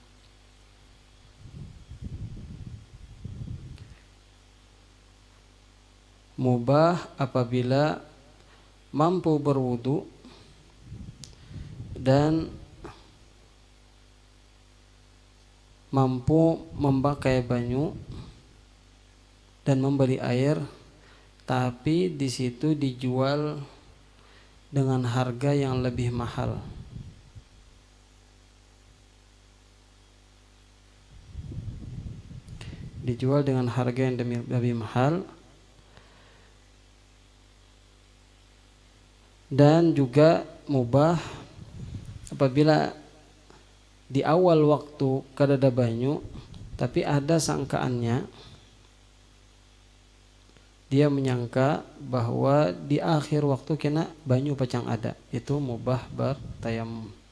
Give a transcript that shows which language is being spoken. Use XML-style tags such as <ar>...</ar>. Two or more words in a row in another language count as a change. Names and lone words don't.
<id>Mubah apabila mampu berwudu dan mampu memakai banyu dan membeli air, tapi di situ dijual dengan harga yang lebih mahal. Dijual dengan harga yang lebih mahal.</id> <bjn>Dan juga mubah apabila di awal waktu kada ada banyu, tapi ada sangkaannya, dia menyangka bahwa di akhir waktu kena banyu pacang ada, itu mubah bertayammum.</bjn>